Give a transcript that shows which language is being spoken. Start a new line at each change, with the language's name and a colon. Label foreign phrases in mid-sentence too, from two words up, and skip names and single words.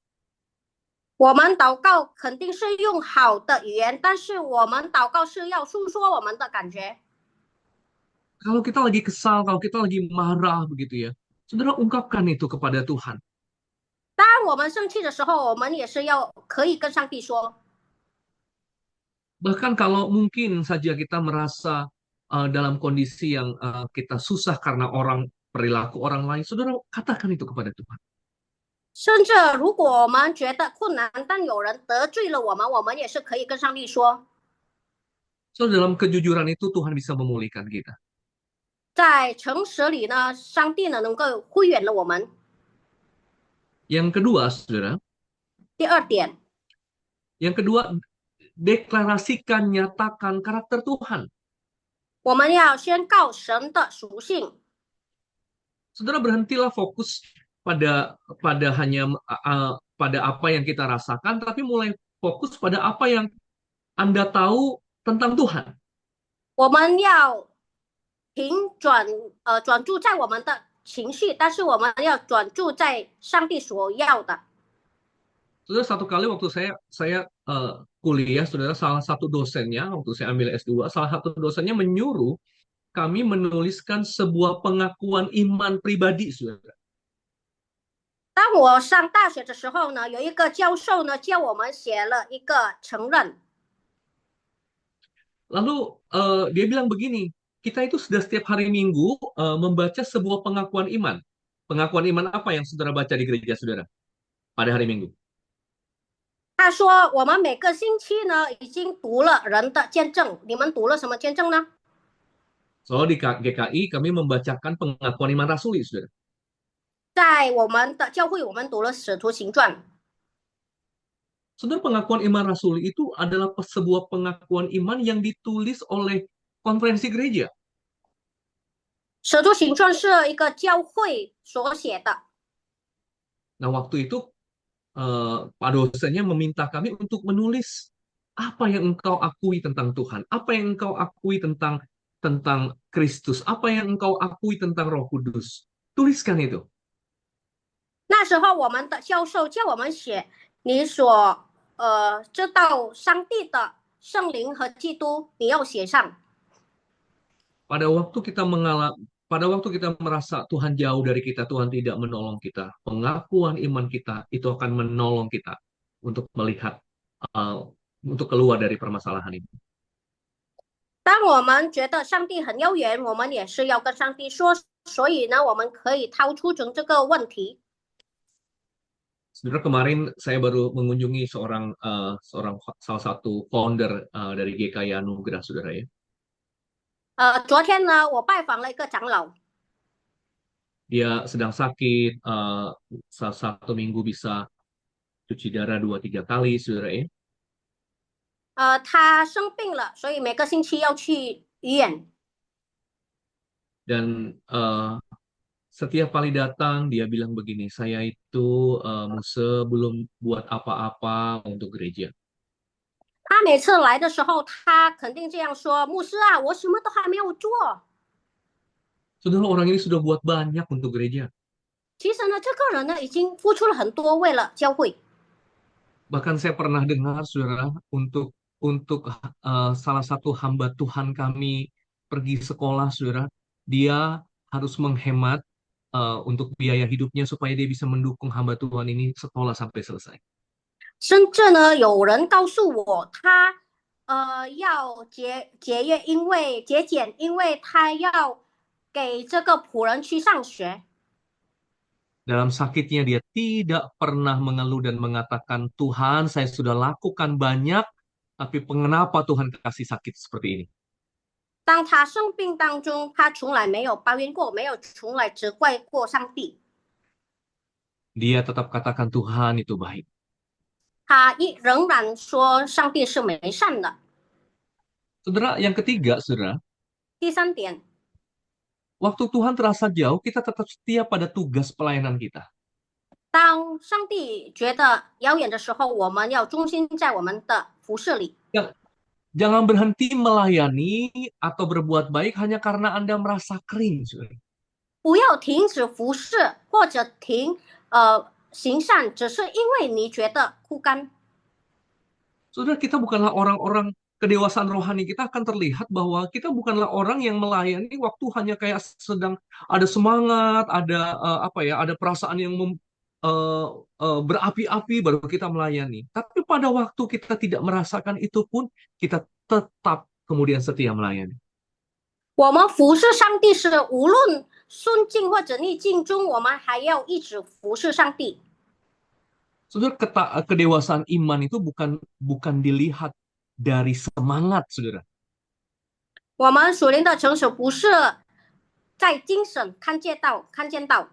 Chinese: 我们祷告肯定是用好的语言，但是我们祷告是要诉说我们的感觉。
Indonesian: Kalau kita lagi kesal, kalau kita lagi marah begitu ya, saudara, ungkapkan itu kepada Tuhan.
Chinese: 当我们生气的时候，我们也是要可以跟上帝说。
Indonesian: Bahkan kalau mungkin saja kita merasa dalam kondisi yang kita susah karena perilaku orang lain, saudara, katakan itu kepada Tuhan.
Chinese: 甚至如果我们觉得困难，但有人得罪了我们，我们也是可以跟上帝说。
Indonesian: So, dalam kejujuran itu Tuhan bisa memulihkan kita.
Chinese: 在诚实里呢，上帝呢能够恢原了我们。
Indonesian: Yang kedua, saudara,
Chinese: 第二点，
Indonesian: yang kedua, deklarasikan, nyatakan karakter Tuhan.
Chinese: 我们要宣告神的属性。
Indonesian: Saudara, berhentilah fokus pada hanya pada apa yang kita rasakan, tapi mulai fokus pada apa yang Anda tahu tentang Tuhan.
Chinese: 我们要专注在我们的情绪，但是我们要专注在上帝所要的。
Indonesian: Saudara, satu kali waktu saya kuliah, saudara, salah satu dosennya waktu saya ambil S2, salah satu dosennya menyuruh kami menuliskan sebuah pengakuan iman pribadi, saudara.
Chinese: 当我上大学的时候呢，有一个教授呢教我们写了一个承认。
Indonesian: Lalu dia bilang begini, kita itu sudah setiap hari Minggu membaca sebuah pengakuan iman. Pengakuan iman apa yang saudara baca di gereja saudara pada hari Minggu?
Chinese: 他说我们每个星期呢已经读了人的见证，你们读了什么见证呢？
Indonesian: So di GKI kami membacakan pengakuan iman rasuli, saudara.
Chinese: 在我们的教会，我们读了《使徒行传》。
Indonesian: Saudara, pengakuan iman rasuli itu adalah sebuah pengakuan iman yang ditulis oleh konferensi gereja.
Chinese: 《使徒行传》是一个教会所写的。
Indonesian: Nah, waktu itu Pak dosennya meminta kami untuk menulis apa yang engkau akui tentang Tuhan, apa yang engkau akui tentang Kristus, apa yang engkau akui tentang Roh Kudus. Tuliskan itu.
Chinese: 那时候我们的教授叫我们写你所知道上帝的圣灵和基督，你要写上。
Indonesian: Pada waktu kita merasa Tuhan jauh dari kita, Tuhan tidak menolong kita, pengakuan iman kita itu akan menolong kita untuk melihat, untuk keluar dari permasalahan ini.
Chinese: 当我们觉得上帝很遥远，我们也是要跟上帝说，所以呢，我们可以掏出从这个问题。
Indonesian: Sebenarnya kemarin saya baru mengunjungi salah satu founder dari GKI Anugerah, saudara ya.
Chinese: 昨天呢，我拜访了一个长老，
Indonesian: Dia sedang sakit, satu minggu bisa cuci darah 2-3 kali, saudara ya.
Chinese: 他生病了，所以每个星期要去医院。
Indonesian: Dan setiap kali datang dia bilang begini, saya itu Muse belum buat apa-apa untuk gereja.
Chinese: 他每次来的时候，他肯定这样说：“牧师啊，我什么都还没有做。”
Indonesian: Saudara, orang ini sudah buat banyak untuk gereja.
Chinese: 其实呢，这个人呢已经付出了很多，为了教会。
Indonesian: Bahkan saya pernah dengar, saudara, untuk salah satu hamba Tuhan kami pergi sekolah, saudara, dia harus menghemat untuk biaya hidupnya supaya dia bisa mendukung hamba Tuhan ini sekolah sampai selesai.
Chinese: 甚至呢，有人告诉我，他要节约，因为节俭，因为他要给这个仆人去上学。
Indonesian: Dalam sakitnya dia tidak pernah mengeluh dan mengatakan, Tuhan, saya sudah lakukan banyak, tapi kenapa Tuhan kasih sakit seperti ini?
Chinese: 当他生病当中，他从来没有抱怨过，没有从来责怪过上帝。
Indonesian: Dia tetap katakan Tuhan itu baik.
Chinese: 他仍然说上帝是美善的。
Indonesian: Saudara, yang ketiga, saudara,
Chinese: 第三点，
Indonesian: waktu Tuhan terasa jauh, kita tetap setia pada tugas pelayanan kita.
Chinese: 当上帝觉得遥远的时候，我们要忠心在我们的服侍里。
Indonesian: Jangan berhenti melayani atau berbuat baik hanya karena Anda merasa kering, saudara.
Chinese: 不要停止服侍或者行善，只是因为你觉得枯干。
Indonesian: Saudara, kita bukanlah orang-orang kedewasaan rohani. Kita akan terlihat bahwa kita bukanlah orang yang melayani waktu hanya kayak sedang ada semangat, ada perasaan yang berapi-api baru kita melayani. Tapi pada waktu kita tidak merasakan itu pun kita tetap kemudian setia melayani.
Chinese: 我们服侍上帝是无论顺境或者逆境中，我们还要一直服侍上帝。
Indonesian: Saudara, kedewasaan iman itu bukan dilihat dari semangat, saudara.
Chinese: 我们属灵的成熟不是在精神看见到。